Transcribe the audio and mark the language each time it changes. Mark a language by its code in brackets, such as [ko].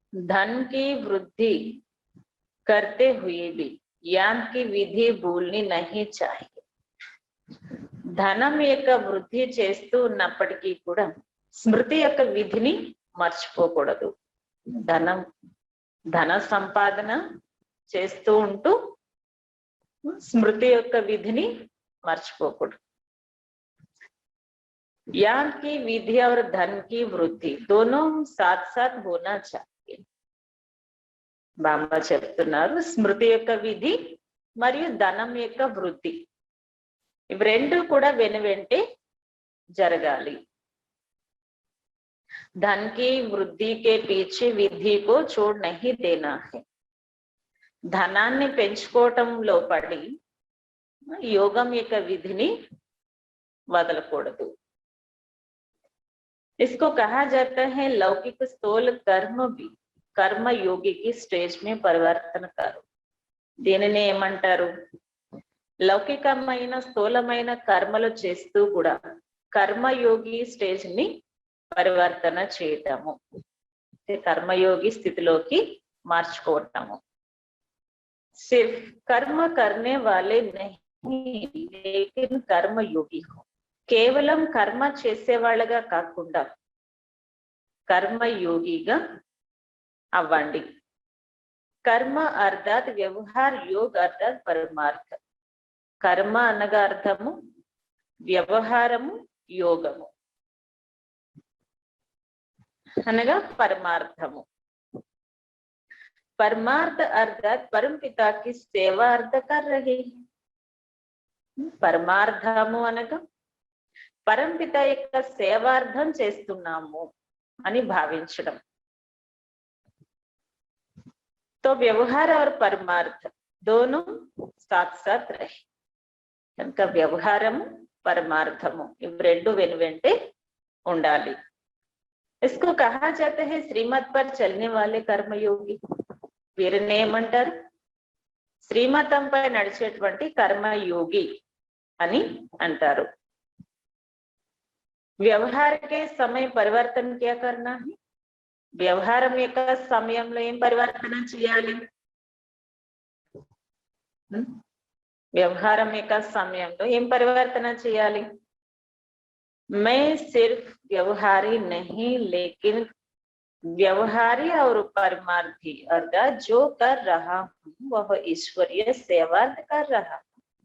[hi] धन की वृद्धि करते हुए भी ज्ञान की विधि भूलनी नहीं चाहिए. [te] ధనం యొక్క వృద్ధి చేస్తూ ఉన్నప్పటికీ కూడా స్మృతి యొక్క విధిని మర్చిపోకూడదు. ధన సంపాదన చేస్తూ ఉంటూ స్మృతి యొక్క విధిని మర్చిపోకూడదు. [hi] ज्ञान की विधि और धन की वृद्धि दोनों साथ साथ होना चाहिए. [te] బాబా చెప్తున్నారు స్మృతి యొక్క విధి మరియు ధనం యొక్క వృద్ధి ఇవి రెండు కూడా వెనువెంటే జరగాలి. [hi] धन की वृद्धि के पीछे विधि को छोड़ नहीं देना है. [te] ధనాన్ని పెంచుకోవటంలో పడి యోగం యొక్క విధిని వదలకూడదు. [hi] इसको कहा जाता है लौकिक स्थूल कर्म भी कर्म योगी की स्टेज में परिवर्तन करो. [te] దీనిని ఏమంటారు? లౌకికమైన స్థూలమైన కర్మలు చేస్తూ కూడా కర్మయోగి స్టేజ్ ని పరివర్తన చేయటము, కర్మయోగి స్థితిలోకి మార్చుకోవటము. [hi] सिर्फ कर्म करने वाले नहीं लेकिन कर्मयोगी हो. [te] కేవలం కర్మ చేసేవాళ్ళగా కాకుండా కర్మయోగిగా అవ్వండి. [hi] కర్మ అర్థాత్ వ్యవహార్ యోగ్ అర్థాత్ పరమార్థ. [te] కర్మ అనగా అర్థము వ్యవహారము, యోగము అనగా పరమార్థము. [hi] परमार्थ अर्थात परम पिता की सेवा अर्थ कर रहे हैं. [te] పరమార్థము అనగా పరంపిత యొక్క సేవార్థం చేస్తున్నాము అని భావించడం. [hi] तो व्यवहार और परमार्थ दोनों साथ साथ रहे. [te] కనుక వ్యవహారము పరమార్థము ఇవి రెండు వెనువెంటే ఉండాలి. [hi] इसको कहा जाता है श्रीमत पर चलने वाले कर्मयोगी. [te] వీరిని ఏమంటారు? శ్రీమతంపై నడిచేటువంటి కర్మయోగి అని అంటారు. [hi] వ్యవహార के समय परिवर्तन क्या करना है? [te] వ్యవహారం యొక్క సమయంలో ఏం పరివర్తన చేయాలి? వ్యవహారం యొక్క సమయంలో ఏం పరివర్తన చేయాలి? [hi] मैं सिर्फ व्यवहारी नहीं लेकिन व्यवहारी और परमार्थी अर्थात जो कर रहा हूं वह ईश्वरीय सेवार्थ कर रहा हूं.